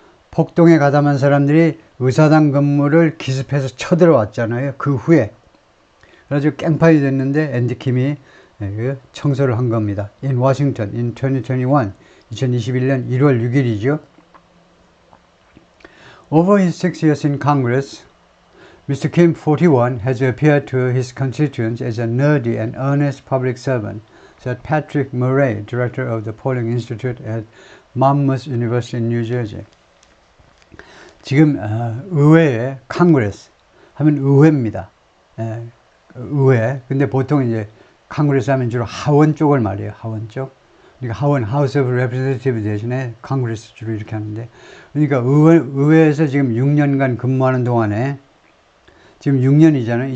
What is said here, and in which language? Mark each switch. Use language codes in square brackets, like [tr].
[ko] 폭동에 가담한 사람들이 의사당 건물을 기습해서 쳐들어왔잖아요. 그 후에. 그래서 깽판이 됐는데 앤디 킴이 청소를 한 겁니다. [en] In Washington in 2021, [ko] 2021년 1월 6일이죠. [en] Over his 6 years in Congress, Mr. Kim, 41, has appeared to his constituents as a nerdy and earnest public servant, said Patrick Murray, director of the Polling Institute at Monmouth University in New Jersey. [ko] 지금 의회에 Congress 하면 의회입니다. 의회. 근데 보통 이제 Congress 하면 주로 하원 쪽을 말해요. 하원 쪽. 그러니까 하원, House of Representatives 대신에 Congress 주로 이렇게 하는데, 그러니까 의회에서 지금 6년간 근무하는 동안에, 지금 6년이잖아요.